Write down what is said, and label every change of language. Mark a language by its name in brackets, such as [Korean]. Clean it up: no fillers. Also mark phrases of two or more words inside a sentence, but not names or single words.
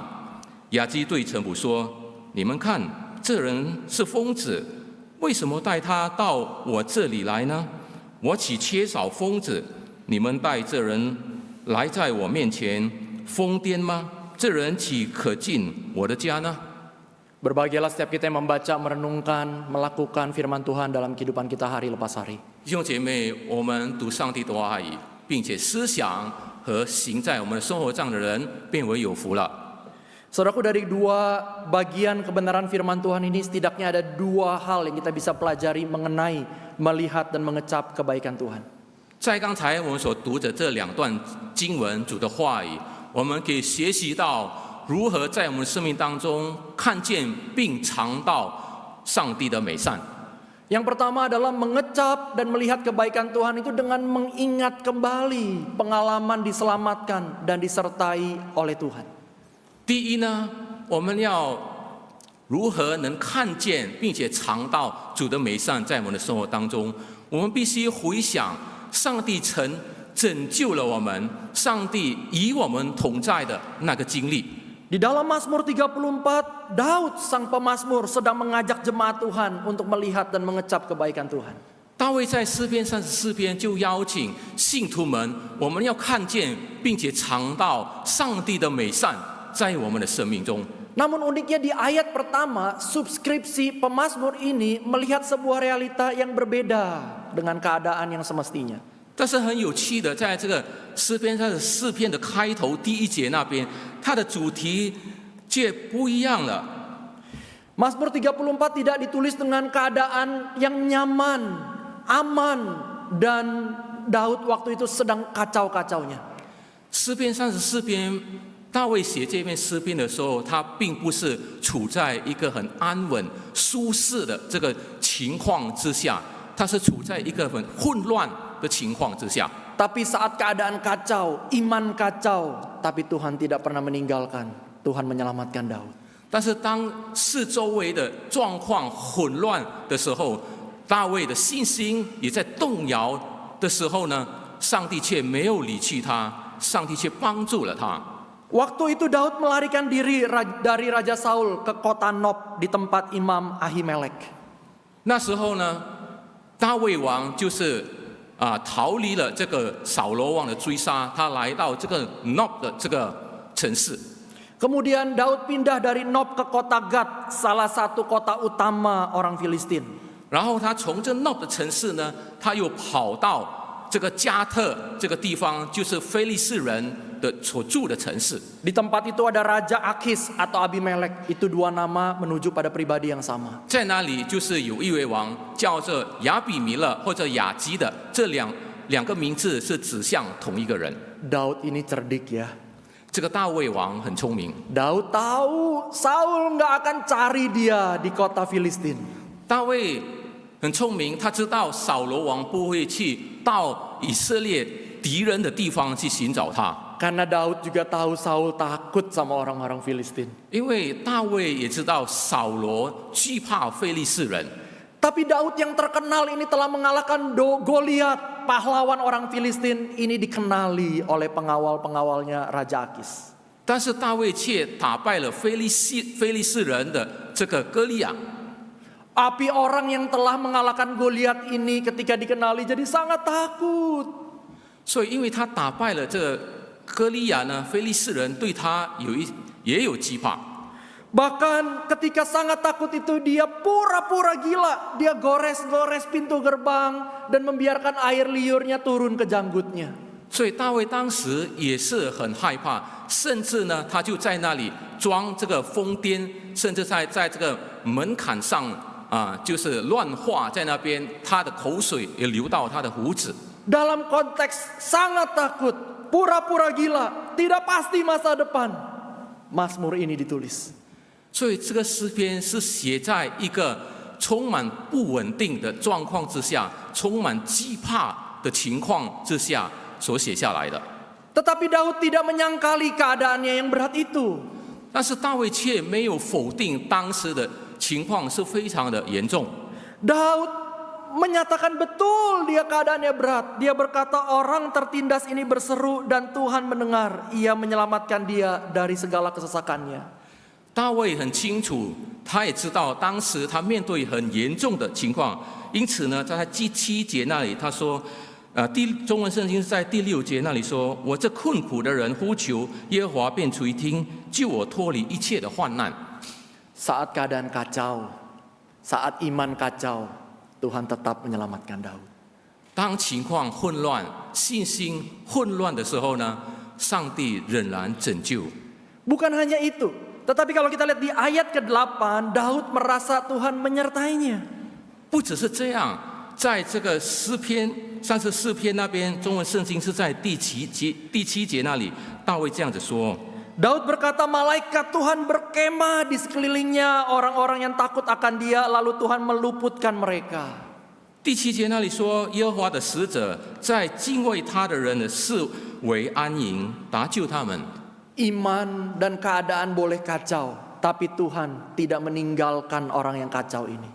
[Chinese] 雅基对臣仆说：“你们看，这人是疯子，为什么带他到我这里来呢？我岂缺少疯子？你们带这人来在我面前疯癫吗？这人岂可进我的家呢？” [Indonesian] Berbahagialah setiap kita yang membaca, merenungkan, melakukan firman Tuhan dalam kehidupan kita hari lepas hari. [Chinese] 弟兄姐妹，我们读上帝的话语，并且思想和行在我们的生活上的人，变为有福了。 [Indonesian] Saudaraku, dari dua bagian kebenaran firman Tuhan ini setidaknya ada dua hal yang kita bisa pelajari mengenai melihat dan mengecap kebaikan Tuhan. [Chinese] 在刚才我们所读的这两段经文主的话语，我们可以学习到如何在我们的生命当中看见并尝到上帝的美善。 [Indonesian] Yang pertama adalah mengecap dan melihat kebaikan Tuhan itu dengan mengingat kembali pengalaman diselamatkan dan disertai oleh Tuhan. [Chinese] 第一呢，我们要如何能看见并且尝到主的美善在我们的生活当中？我们必须回想上帝曾拯救了我们，上帝与我们同在的那个经历。 [Indonesian] Di dalam Mazmur 34, Daud sang pemazmur sedang mengajak jemaat Tuhan untuk melihat dan mengecap kebaikan Tuhan. [Chinese] 大卫在诗篇34篇就邀请信徒们，我们要看见并且尝到上帝的美善在我们的生命中。 [Indonesian] Namun uniknya di ayat pertama, subskripsi pemazmur ini melihat sebuah realita yang berbeda dengan keadaan yang semestinya. [Chinese] 但是很有趣的，在这个诗篇34篇的开头第一节那边，它的主题却不一样了。 [Indonesian] Mazmur 34 tidak ditulis dengan keadaan yang nyaman, aman, dan Daud waktu itu sedang kacau-kacaunya. [Chinese] 诗篇34篇，大卫写这篇诗篇的时候，他并不是处在一个很安稳、舒适的这个情况之下，他是处在一个很混乱的情况之下。 [Indonesian] Tapi saat keadaan kacau, iman kacau, tapi Tuhan tidak pernah meninggalkan. Tuhan menyelamatkan Daud. [Chinese] 但是当四周围的状况混乱的时候，大卫的信心也在动摇的时候呢，上帝却没有离弃他，上帝却帮助了他。 [Indonesian] Waktu itu Daud melarikan diri dari Raja Saul ke kota Nob di tempat Imam Ahimelek. [Chinese] 那时候呢，大卫王就是逃离了这个扫罗王的追杀，他来到这个 Nob 的这个城市。 [Indonesian] Kemudian Daud pindah dari Nob ke kota Gad, salah satu kota utama orang Filistin. [Chinese] 然后他从这 Nob 的城市呢，他又跑到这个加特这个地方，就是非利士人的所住的城市。 [Indonesian] Di tempat itu ada Raja Akis atau Abimelek. Itu dua nama menuju pada pribadi yang sama. [Chinese] 在那里就是有一位王叫做亚比米勒或者雅基的，这两个名字是指向同一个人。 [Indonesian] Daud ini cerdik ya. [Chinese] 这个大卫王很聪明， [Indonesian] Daud tahu Saul nggak akan cari dia di kota Filistin. [Chinese] 大卫很聪明，他知道扫罗王不会去到以色列敌人的地方去寻找他， [Indonesian] Karena Daud juga tahu Saul takut sama orang-orang Filistin. [Chinese] 因为大卫也知道扫罗惧怕非利士人。 [Indonesian] Tapi Daud yang terkenal ini telah mengalahkan Goliat, pahlawan orang Filistin. Ini dikenali oleh pengawal-pengawalnya Raja Akis. [Chinese] 但是大卫却打败了非利士人的这个歌利亚。 [Indonesian] Api orang yang telah mengalahkan Goliat ini ketika dikenali jadi sangat takut. [Chinese] 所以因为他打败了这个歌利亚呢，非利士人对他也有惧怕。 [Indonesian] Bahkan ketika sangat takut itu dia pura-pura gila. Dia gores-gores pintu gerbang dan membiarkan air liurnya turun ke janggutnya. [Chinese] 所以大卫当时也是很害怕，甚至呢，他就在那里装这个疯癫，甚至在这个门槛上就是乱画在那边，他的口水也流到他的胡子。 [Indonesian] Dalam konteks sangat takut, pura-pura gila, tidak pasti masa depan. Mazmur ini ditulis. [Chinese] 所以这个诗篇是写在一个充满不稳定的状况之下，充满惧怕的情况之下所写下来的。 [Indonesian] Tetapi Daud tidak menyangkali keadaannya yang berat itu. [Chinese] 但是大卫却没有否定当时的情况是非常的严重。 [Indonesian] Daud menyatakan betul dia keadaannya berat. Dia berkata orang tertindas ini berseru dan Tuhan mendengar. Ia menyelamatkan dia dari segala kesesakannya. [Chinese] 大卫很清楚，他也知道当时他面对很严重的情况，因此呢，在他第7节那里他说，中文圣经是在第6节那里说：“我这困苦的人呼求耶和华，便垂听，救我脱离一切的患难。” [Indonesian] Saat keadaan kacau, saat iman kacau, Tuhan tetap menyelamatkan Daud. [Chinese] 当情况混乱、信心混乱的时候呢，上帝仍然拯救。 [Indonesian] Bukan hanya itu, tetapi kalau kita lihat di ayat ke-8, Daud merasa Tuhan menyertainya. [Chinese] 不只是这样，在这个诗篇34篇那边，中文圣经是在第7节那里，大卫这样子说。 [Indonesian] Daud berkata malaikat Tuhan berkemah di sekelilingnya orang-orang yang takut akan dia, lalu Tuhan meluputkan mereka. [Chinese] 第7节那里说，耶和华的使者在敬畏他的人的四围安营，搭救他们。 [Indonesian] Iman dan keadaan boleh kacau, tapi Tuhan tidak meninggalkan orang yang kacau ini.